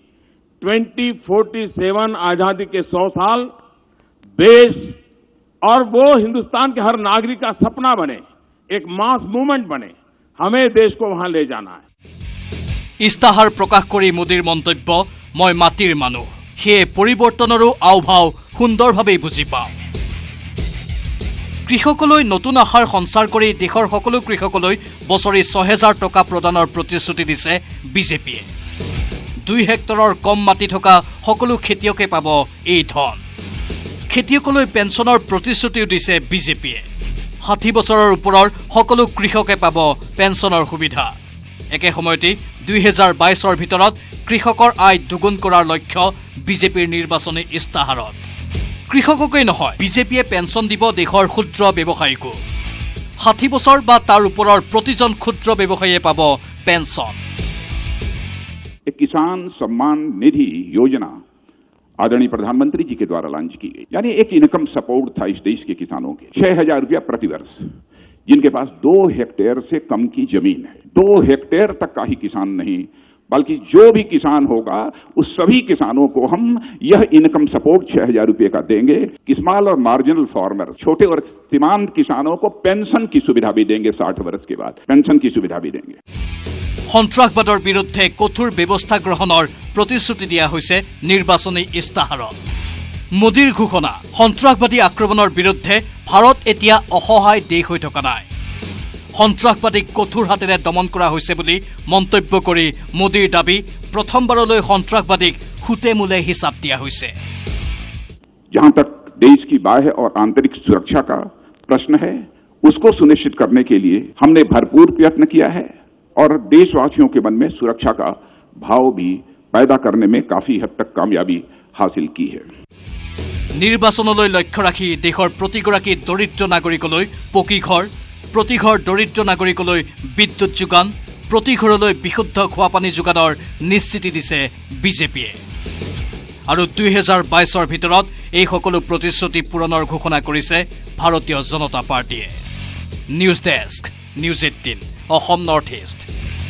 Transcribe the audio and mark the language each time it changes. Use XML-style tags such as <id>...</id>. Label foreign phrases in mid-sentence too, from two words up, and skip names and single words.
<hi>2047 आजादी के 100 साल देश और वो हिंदुस्तान के हर नागरिक का सपना बने एक</hi> <en>mass movement</en> <hi>बने हमें देश को वहां ले जाना है</hi> <as>ইস্তাহাৰ প্ৰকাশ কৰি মোদীৰ মন্তব্য মই মাটিৰ মানুহ হে পৰিৱৰ্তনৰো আৱভাৱ সুন্দৰভাৱে বুজি পাওঁ কৃষকলৈ নতুন আশাৰ সঞ্চাৰ কৰি দেশৰ সকলো কৃষকলৈ বছৰি 6000 টকা প্ৰদানৰ প্ৰতিশ্ৰুতি দিছে বিজেপিয়ে 2 হেক্টৰৰ কম মাটি থকা সকলো খেতিয়কে পাব এই ধন খেতিয়কলৈ পেঞ্চনৰ প্ৰতিশ্ৰুতিও দিছে বিজেপিয়ে 60 বছৰৰ ওপৰৰ সকলো কৃষকে পাব পেঞ্চনৰ সুবিধা একে সময়তে 2022 ভিতৰত কৃষকৰ আয় দুগুণ কৰাৰ লক্ষ্য বিজেপিৰ নিৰ্বাচনী ইস্তাহাৰত কৃষককেই নহয় বিজেপিয়ে পেঞ্চন দিব দেশৰ ক্ষুদ্ৰ ব্যৱসায়ীকো 60 বছৰ বা তাৰ ওপৰৰ প্ৰতিজন ক্ষুদ্ৰ ব্যৱসায়ীয়ে পাব পেঞ্চন</as> <hi>एक किसान सम्मान निधि योजना आदरणीय प्रधानमंत्री जी के द्वारा लॉन्च की गई यानी एक</hi> <en>income support</en> <hi>था इस देश के किसानों के 6000 रुपया प्रति वर्ष जिनके पास 2 हेक्टेयर से कम की जमीन है 2 हेक्टेयर तक का ही किसान नहीं बल्कि जो भी किसान होगा उस सभी किसानों को हम यह</hi> <en>income support</en> <hi>6000 रुपये का देंगे</hi> <en>small and marginal farmer</en> <hi>छोटे और सीमांत किसानों को पेंशन की सुविधा भी देंगे 60 वर्ष के बाद पेंशन की सुविधा भी देंगे</hi> <as>সন্ত্ৰাসবাদৰ বিৰুদ্ধে কঠোৰ ব্যৱস্থা গ্ৰহণৰ প্ৰতিশ্ৰুতি দিয়া হৈছে নিৰ্বাচনী ইস্তাহাৰত মোদীৰ ঘোষণা সন্ত্ৰাসবাদী আক্ৰমণৰ বিৰুদ্ধে ভাৰত এতিয়া অসহায় দেশ হৈ থকা নাই সন্ত্ৰাসবাদীক কঠোৰ হাতেৰে দমন কৰা হৈছে বুলি মন্তব্য কৰি মোদীৰ দাবী প্ৰথমবাৰলৈ সন্ত্ৰাসবাদীক হুতেমুলে হিচাপ দিয়া হৈছে</as> <hi>जहां तक देश की बाह्य और आंतरिक सुरक्षा का प्रश्न है उसको सुनिश्चित करने के लिए हमने भरपूर प्रयत्न किया है और देशवासियों के मन में सुरक्षा का भाव भी पैदा करने में काफी हद तक कामयाबी हासिल की है</hi> <as>নিৰ্বাচনলৈ লক্ষ্য ৰাখি দেশৰ প্ৰতিগৰাকী দৰিদ্ৰ নাগৰিকলৈ পকী ঘৰ প্ৰতি ঘৰ দৰিদ্ৰ নাগৰিকলৈ বিদ্যুৎ যোগান প্ৰতি ঘৰলৈ বিশুদ্ধ খোৱা পানী যোগানৰ নিশ্চিতি দিছে বিজেপিয়ে আৰু 2022 ভিতৰত এই সকলো প্ৰতিশ্ৰুতি পূৰণৰ ঘোষণা কৰিছে ভাৰতীয় জনতা পাৰ্টিয়ে</as> <en>News Desk</en> <as>নিউজ 18 অসম নৰ্থ ইষ্ট</as>